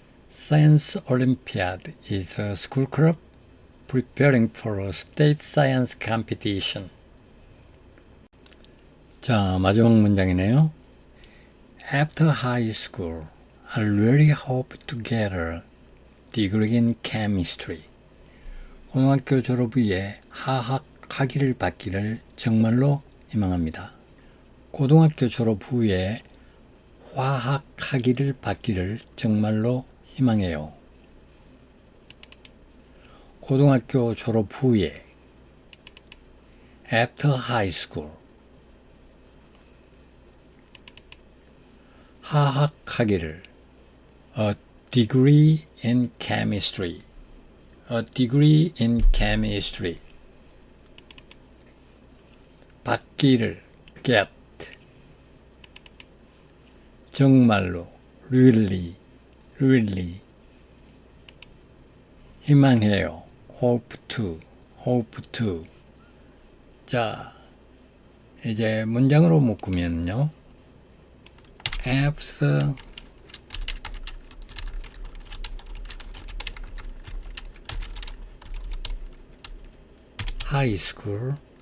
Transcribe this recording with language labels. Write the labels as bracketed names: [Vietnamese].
[English] Science Olympiad is a school club preparing for a state science competition. [Korean] 자, 마지막 문장이네요. [English] After high school, I really hope to get a degree in chemistry. [Korean] 고등학교 졸업 후에 화학 학위를 받기를 정말로 희망합니다. 고등학교 졸업 후에 화학 학위를 받기를 정말로 희망해요. 고등학교 졸업 후에 [English] after high school [Korean] 화학 학위를 [English] a degree in chemistry a degree in chemistry [Korean] 받기를 get 정말로 really 희망해요. [English] hope to. [Korean] 자, 이제 문장으로 묶으면요. [English] After high school,